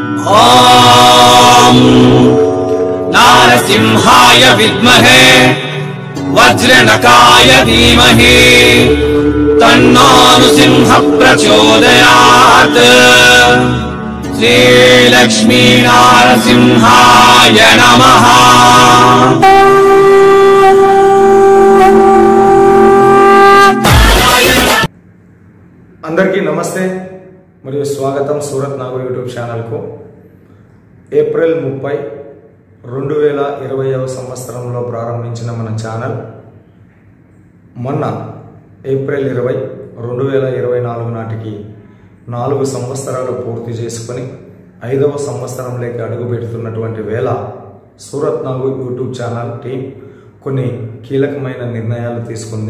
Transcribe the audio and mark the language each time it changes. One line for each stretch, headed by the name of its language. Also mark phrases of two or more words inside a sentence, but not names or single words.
Sanskrit: ॐ नारसिंहाय विद्महे वज्रनकाय धीमहि तन्नो नृसिंह प्रचोदयात्। श्रीलक्ष्मी नारसिंहाय नमः।
Telugu: అందరికీ నమస్తే మరియు స్వాగతం సూరత్ నాగు
English: YouTube channel.
Telugu: ఏప్రిల్ 30, 2020వ సంవత్సరంలో ప్రారంభించిన మన ఛానల్ మొన్న ఏప్రిల్ 20, 2024 నాటికి 4 సంవత్సరాలు పూర్తి చేసుకొని 5వ సంవత్సరంలోకి అడుగు పెడుతున్నటువంటి వేళ సూరత్ నాగు
English: YouTube channel team
Telugu: కొన్ని కీలకమైన నిర్ణయాలు తీసుకుంది.